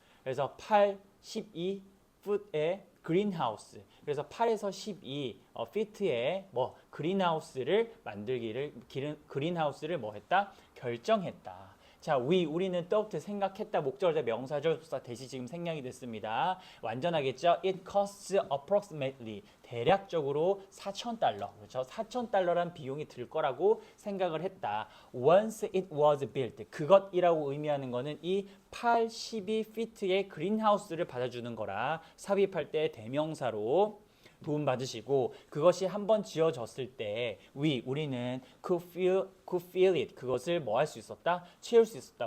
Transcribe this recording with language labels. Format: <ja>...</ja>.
<ko>그래서 8, 12 foot의 greenhouse 그래서 8에서 12 feet의 뭐 그린하우스를 만들기를 그린하우스를 뭐 했다? 결정했다. 자, 우리는 thought 생각했다 목적어자 명사절부사 대시 지금 생략이 됐습니다. 완전하겠죠?</ko> <en>It costs approximately 대략적으로 $4,000 그렇죠?</en> <ko>$4,000란 비용이 들 거라고 생각을 했다.</ko> <en>Once it was built</en> <ko>그것이라고 의미하는 거는 이 8, 12 feet의 그린하우스를 받아주는 거라 삽입할 때 대명사로 도움 받으시고 그것이 한번 지어졌을 때 우리는</ko> <en>could feel it</en> <ko>그것을 뭐 할 수 있었다? 채울 수 있었다.</ko>